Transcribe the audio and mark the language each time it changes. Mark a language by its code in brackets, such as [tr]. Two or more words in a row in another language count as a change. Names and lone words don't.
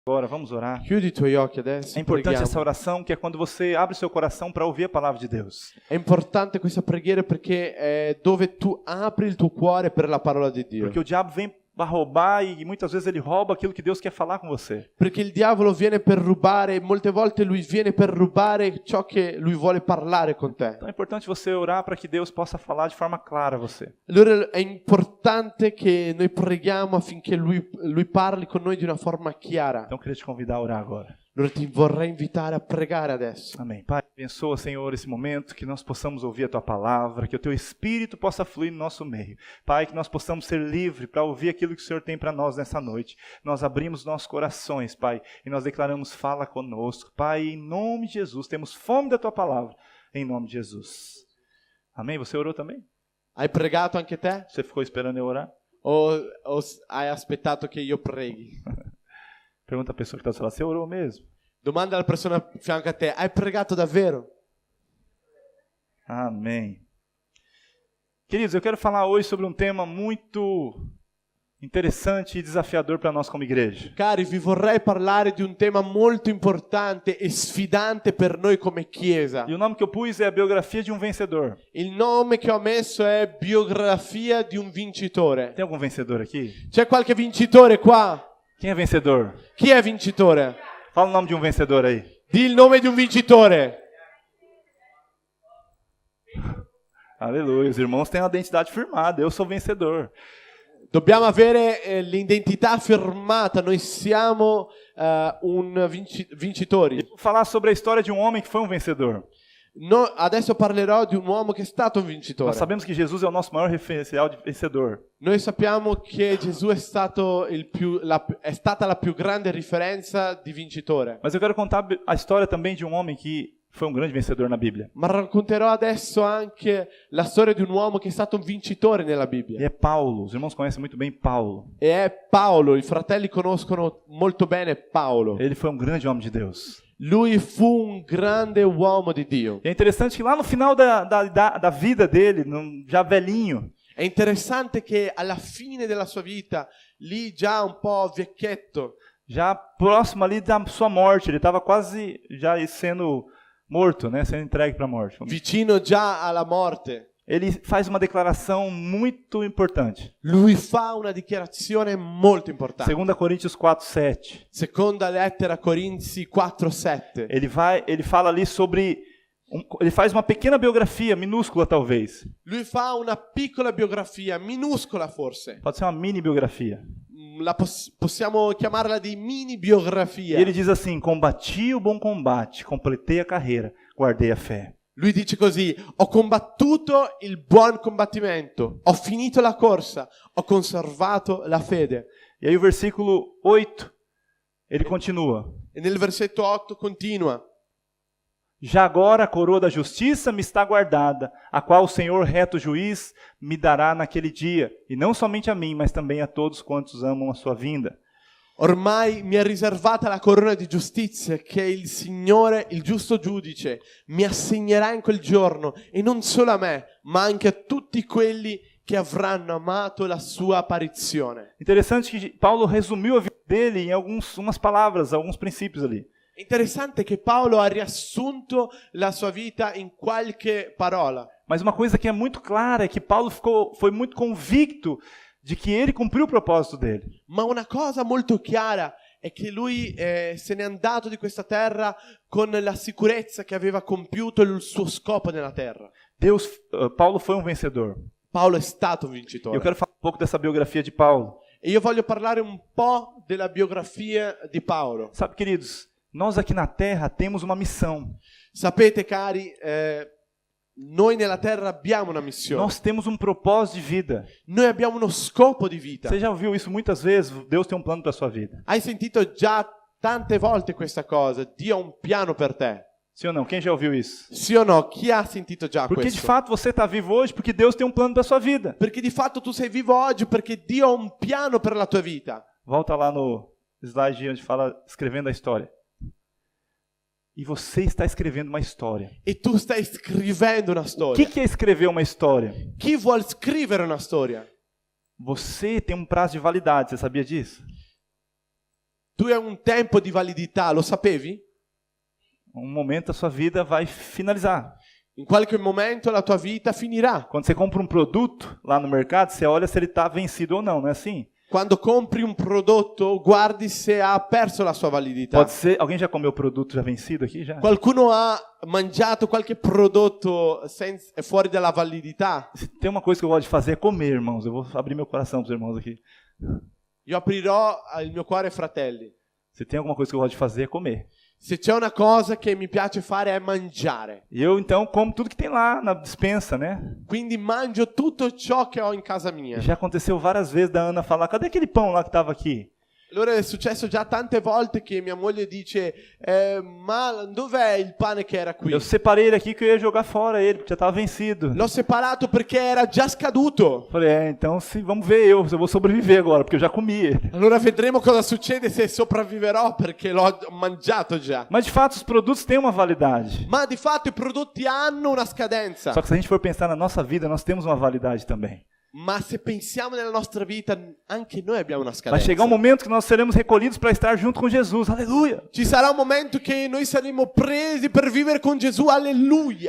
[pt] Agora, vamos orar. [it] Chiudi i tuoi occhi adesso. [pt] É importante [it] Preghiamo. [pt] essa oração, que é quando você abre o seu coração para ouvir a palavra de Deus. [it] È importante questa preghiera perché è dove tu apri il tuo cuore per la parola di Dio. [pt] Porque o diabo vem para roubar e muitas vezes ele rouba aquilo que Deus quer falar com você. [it] Perché il diavolo viene per rubare, molte volte lui viene per rubare ciò che lui vuole parlare con te. [pt] Então é importante você orar para que Deus possa falar de forma clara a você. [it] Allora è importante che noi preghiamo affinché lui parli con noi di una forma chiara. [pt] Então eu queria te convidar a orar agora. [it] Allora ti vorrei invitare a pregare adesso. [pt] Amém. Pai, abençoa, Senhor, esse momento, que nós possamos ouvir a Tua palavra, que o Teu Espírito possa fluir no nosso meio. Pai, que nós possamos ser livres para ouvir aquilo que o Senhor tem para nós nessa noite. Nós abrimos nossos corações, Pai, e nós declaramos, fala conosco. Pai, em nome de Jesus, temos fome da Tua palavra, em nome de Jesus. Amém? Você orou também? [it] Hai pregato anche te? [pt] Você ficou esperando eu orar? [it] O hai aspettato che io preghi? [pt] Pergunta a pessoa que está do seu lado, você orou mesmo? [it] Domanda alla persona a fianco a te, hai pregato davvero? [pt] Amém. Queridos, eu quero falar hoje sobre um tema muito interessante e desafiador para nós como igreja. [it] Cari, vi vorrei parlare di un tema molto importante e sfidante per noi come Chiesa. [pt] E o nome que eu pus é a biografia de um vencedor. [it] Il nome che ho messo è Biografia di un vincitore. [pt] Tem algum vencedor aqui? [it] C'è qualche vincitore qua? [pt] Quem é vencedor? [it] Chi è vincitore? [pt] Fala o nome de um vencedor aí. [it] Di il nome di un vincitore. [pt] Aleluia, os irmãos têm uma identidade firmada, eu sou vencedor. [it] Dobbiamo avere l'identità firmata, noi siamo vincitori. [pt] Eu vou falar sobre a história de um homem que foi um vencedor. [it] Adesso parlerò di un uomo che è stato un vincitore. [pt] Nós sabemos que Jesus é o nosso maior referencial de vencedor. [it] Noi sappiamo che Gesù è stato è stata la più grande riferenza di vincitore. [pt] Mas eu quero contar a história também de um homem que foi um grande vencedor na Bíblia. [it] Ma racconterò adesso anche la storia di un uomo che è stato un vincitore nella [pt] E [it] Bibbia. [pt] é Paulo. Os irmãos conhecem muito bem Paulo. [it] E è Paolo, i fratelli conoscono molto bene Paolo. [pt] Ele foi um grande homem de Deus. [it] Lui fu un grande uomo di Dio. [pt] E é interessante que lá no final da vida dele, já velhinho, [it] È interessante che alla fine della sua vita, lì già un po' vecchietto, [pt] já próximo ali da sua morte, ele estava quase já sendo morto, né, sendo entregue para a morte. [it] vicino già alla morte, [pt] Ele faz uma declaração muito importante. [it] lui fa una dichiarazione molto importante. [pt] 2 Coríntios 4:7. [it] Seconda lettera a Corinzi 4:7. [pt] Ele fala ali sobre ele faz uma pequena biografia, minúscula talvez. [it] Lui fa una piccola biografia, minuscola forse. [pt] Pode ser uma mini biografia. [it] Possiamo chiamarla di mini [pt] E [it] biografia. [pt] ele diz assim: "Combati o bom combate, completei a carreira, guardei a fé." [it] Lui dice così: ho combattuto il buon combattimento, ho finito la corsa, ho conservato la fede. [pt] E aí o versículo 8, ele continua: [it] E nel versetto 8 continua: [pt] "Já agora a coroa da justiça me está guardada, a qual o Senhor reto juiz me dará naquele dia, e não somente a mim, mas também a todos quantos amam a sua vinda." [it] ormai mi è riservata la corona di giustizia che il Signore, il giusto giudice, mi assegnerà in quel giorno, e non solo a me, ma anche a tutti quelli che avranno amato la sua apparizione. [pt] Interessante que Paulo resumiu a vida dele em algumas palavras, alguns princípios ali. [it] È interessante che Paolo ha riassunto la sua vita in qualche parola. [pt] Mas uma coisa que é muito clara é que Paulo foi muito convicto de que ele cumpriu o propósito dele. [it] Ma una cosa molto chiara è che lui se n'è andato di questa terra con la sicurezza che aveva compiuto il suo scopo nella terra. [pt] Paulo foi um vencedor. [it] Paolo è stato un vincitore. [pt] Eu quero falar um pouco dessa biografia de Paulo. [it] E io voglio parlare un po' della biografia di Paolo. [pt] Sabe, queridos, nós aqui na terra temos uma missão. [it] Sapete, cari, noi nella terra abbiamo una missione. [pt] Nós temos um propósito de vida. [it] Noi abbiamo uno scopo di vita. [pt] Você já ouviu isso muitas vezes? Deus tem um plano para a sua vida. [it] Hai sentito già tante volte questa cosa? Dio ha un piano per te. [pt] Sim ou não? Quem já ouviu isso? [it] Sì o no? Chi ha sentito già [pt] Porque [it] questo? [pt] de fato você está vivo hoje porque Deus tem um plano para a sua vida. [it] Perché di fatto tu sei vivo oggi perché Dio ha un piano per la tua vita. [pt] Volta lá no slide onde fala escrevendo a história. E você está escrevendo uma história. [it] E tu stai scrivendo una [pt] O [it] storia. [pt] que é escrever uma história? [it] Chi vuol scrivere una storia? [pt] Você tem um prazo de validade, você sabia disso? [it] Tu hai un tempo di validità, lo sapevi? [pt] Um momento a sua vida vai finalizar. [it] In qualche momento la tua vita finirà. [pt] Quando você compra um produto lá no mercado, você olha se ele está vencido ou não é assim? [it] Quando compri un prodotto, guardi se ha perso la sua validità. [pt] Pode ser, alguém já comeu produto já vencido aqui já? [it] Qualcuno ha mangiato qualche prodotto fuori dalla validità? [pt] Tem uma coisa que eu gosto de fazer é comer, irmãos. Eu vou abrir meu coração para os irmãos aqui. [it] Io aprirò il mio cuore ai fratelli. [pt] Se tem alguma coisa que eu gosto de fazer é comer. [it] Se c'è una cosa che mi piace fare è mangiare. [pt] E eu então como tudo que tem lá na despensa, né? [it] Quindi mangio tutto ciò che ho in casa mia. [pt] Já aconteceu várias vezes da Ana falar: cadê aquele pão lá que estava aqui? [it] Allora è successo già tante volte che mia moglie dice ma dov'è il pane che era qui? [pt] Eu separei ele aqui que eu ia jogar fora ele, porque já estava vencido. [it] L'ho separato perché era già scaduto. [pt] Falei, então vamos ver se eu vou sobreviver agora, porque eu já comi ele. [it] Allora vedremo cosa succede se sopravviverò perché l'ho mangiato già. [pt] Mas de fato os produtos têm uma validade. [it] Ma di fatto i prodotti hanno una scadenza. [pt] Só que se a gente for pensar na nossa vida, nós temos uma validade também. [it] Ma se pensiamo nella nostra vita, anche noi abbiamo una [pt] Vai [it] scadenza. [pt] chegar um momento que nós seremos recolhidos para estar junto com Jesus. Aleluia! [it] Ci sarà un momento che noi saremo presi per vivere con Gesù, alleluia.